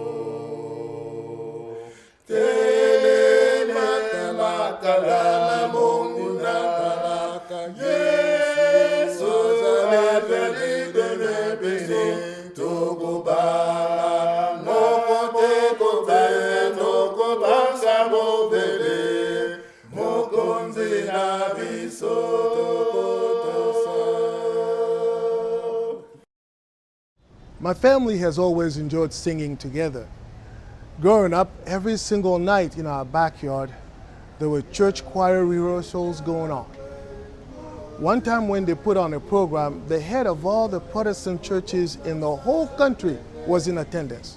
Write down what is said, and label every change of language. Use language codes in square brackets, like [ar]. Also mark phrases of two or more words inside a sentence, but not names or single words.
[ln] Tele makala Mungu na baraka, Yesu zale peli de nebisi, tukubala, mokote kote, tokobasa mobele, mokonzi na biso, tokotosa. [en] My family has always enjoyed singing together. Growing up, every single night in our backyard, there were church choir rehearsals going on. One time when they put on a program, the head of all the Protestant churches in the whole country was in attendance.